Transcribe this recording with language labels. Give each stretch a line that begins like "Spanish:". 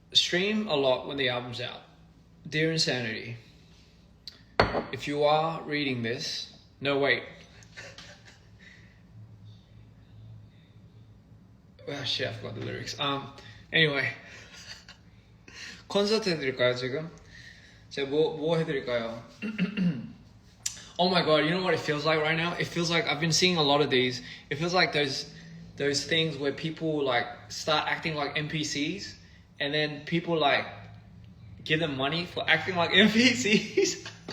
English: stream a lot when the album's out. Dear Insanity, if you are reading this, no wait. Oh shit, I forgot the lyrics. Anyway,
Korean: 콘서트 해드릴까요 지금? 제가 뭐 해드릴까요?
English: Oh my god, you know what it feels like right now? It feels like I've been seeing a lot of these. It feels like those things where people like start acting like NPCs, and then people like give them money for acting like NPCs.